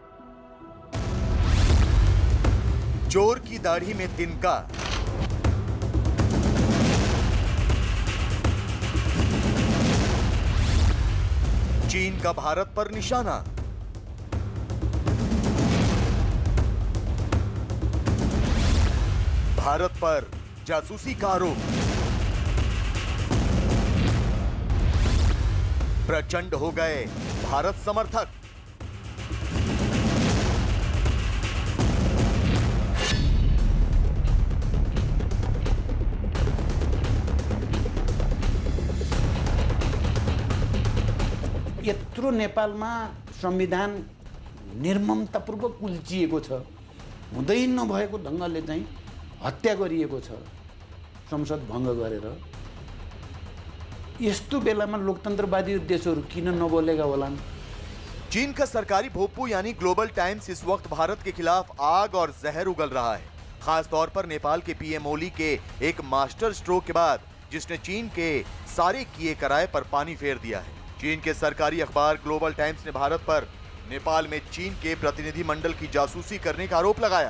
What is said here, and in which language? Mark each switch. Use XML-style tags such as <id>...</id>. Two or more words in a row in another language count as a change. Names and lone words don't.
<hi>चोर की दाढ़ी में तिनका, चीन का भारत पर निशाना, भारत पर जासूसी का आरोप, प्रचंड हो गए भारत समर्थक।</hi> <ne>यत्रो नेपालमा संविधान निर्ममतापूर्वक कुल्चिएको छ, हुँदै नभएको ढङ्गले चाहिँ हत्या गरिएको छ संसद भङ्ग गरेर। यस्तो बेलामा लोकतन्त्रवादी देशहरू किन नबोलेगा होलान्?</ne> <hi>चीन का सरकारी भोंपू यानी ग्लोबल टाइम्स इस वक्त भारत के खिलाफ आग और जहर उगल रहा है, खास तौर पर नेपाल के पीएम ओली के एक</hi> <en>master stroke</en> <hi>के बाद जिसने चीन के सारे किए कराए पर पानी फेर दिया है। चीन के सरकारी अखबार ग्लोबल टाइम्स ने भारत पर नेपाल में चीन के प्रतिनिधि मंडल की जासूसी करने का आरोप लगाया।</hi>